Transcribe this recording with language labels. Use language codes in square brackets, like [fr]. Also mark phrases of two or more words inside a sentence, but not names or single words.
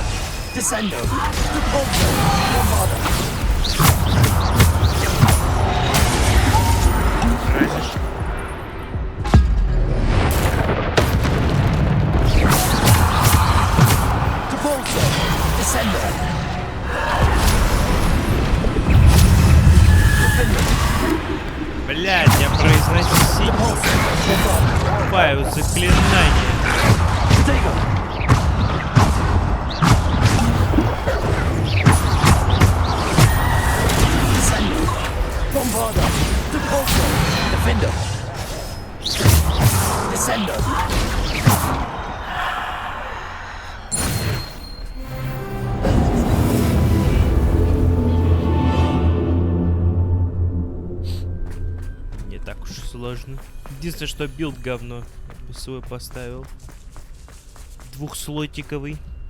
[ru] Descender. Depulsor. Bombarder. Descender. Блядь, я произносить файл заклинания. Bombarder. Depulsor. Defender. Descender. Не так уж сложно. Единственное, что билд говно. Я бы свой поставил. Двухслотиковый.